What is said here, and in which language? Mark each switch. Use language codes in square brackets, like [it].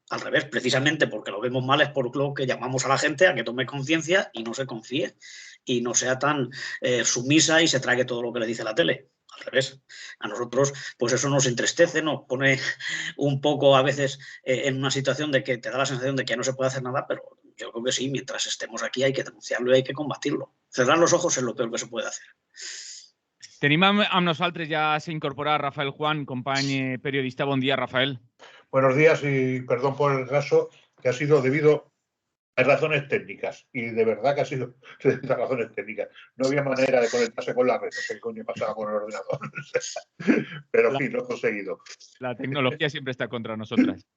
[es] Al revés, precisamente porque lo vemos mal es por lo que llamamos a la gente a que tome conciencia y no se confíe y no sea tan sumisa y se trague todo lo que le dice la tele. Al revés, a nosotros pues eso nos entristece, nos pone un poco a veces en una situación de que te da la sensación de que ya no se puede hacer nada, pero yo creo que sí, mientras estemos aquí hay que denunciarlo y hay que combatirlo. Cerrar los ojos es lo peor que se puede hacer. [ca] Tenim amb nosaltres, ja s'ha incorporat Rafael Juan, company periodista. Bon dia, Rafael. [es] Buenos días y perdón por el retraso, que ha sido debido a razones técnicas. Y de verdad que ha sido debido a razones técnicas. No había manera de conectarse con la red, no sé qué coño pasaba con el ordenador. Pero en fin, lo he conseguido. La tecnología siempre está contra nosotras.